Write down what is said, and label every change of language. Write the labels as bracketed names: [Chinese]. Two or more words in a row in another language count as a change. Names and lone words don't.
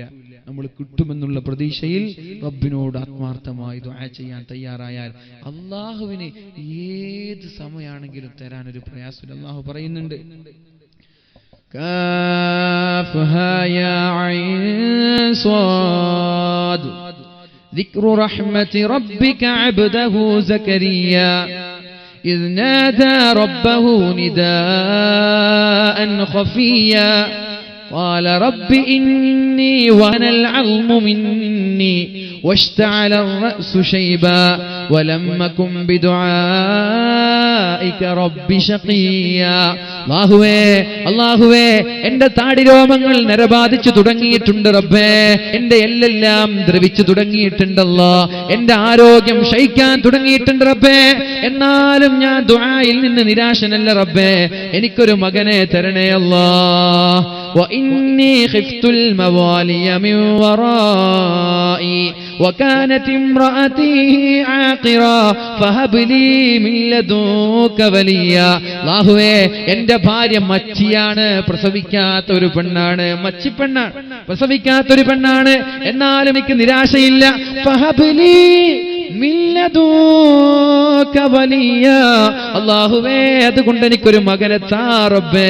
[Malayalam] നമ്മൾ കിട്ടുമെന്നുള്ള പ്രതീക്ഷയിൽ റബ്ബിനോട് ആത്മാർത്ഥമായി ദുആ ചെയ്യാൻ തയ്യാറായാൽ അള്ളാഹുവിന് ഏത് സമയമാണെങ്കിലും തരാനൊരു പ്രയാസമില്ല. അള്ളാഹു പറയുന്നുണ്ട്, [Arabic] كاف ها يا عين صاد ذكر رحمة ربك عبده زكريا إذ نادى ربه نداء خفيا قال رب إني وهن العظم مني واشتعل الرأس شيبا ولم أكن بدعائك رب شقيا. [Malayalam] അല്ലാഹുവേ എന്റെ താടിരോമങ്ങൾ നരബാധിച്ചു തുടങ്ങിയിട്ടുണ്ട് റബ്ബേ, എന്റെ എല്ലെല്ലാം ദ്രവിച്ചു തുടങ്ങിയിട്ടുണ്ടല്ലോ, എന്റെ ആരോഗ്യം ക്ഷയിക്കാൻ തുടങ്ങിയിട്ടുണ്ട് റബ്ബേ. എന്നാലും ഞാൻ ദുആയിൽ നിന്ന് നിരാശനല്ല റബ്ബേ, എനിക്കൊരു മകനെ തരണേ അല്ലാഹ്. [Arabic] وإني خفت الموالي من ورائي وكانت امرأتي عاقرا فهب لي من لدنك وليا. [Malayalam] അല്ലാഹുവേ എന്റെ ഭാര്യ മച്ചിയാണ്, പ്രസവിക്കാത്ത ഒരു പെണ്ണാണ്, മച്ചിപ്പെണ്ണാണ്, പ്രസവിക്കാത്ത ഒരു പെണ്ണാണ്. എന്നാലും എനിക്ക് നിരാശയില്ല. [Arabic] فهب لي من لدنك وليا. [Malayalam] അല്ലാഹുവേ അതുകൊണ്ട് എനിക്കൊരു മകനെ താ റബ്ബേ.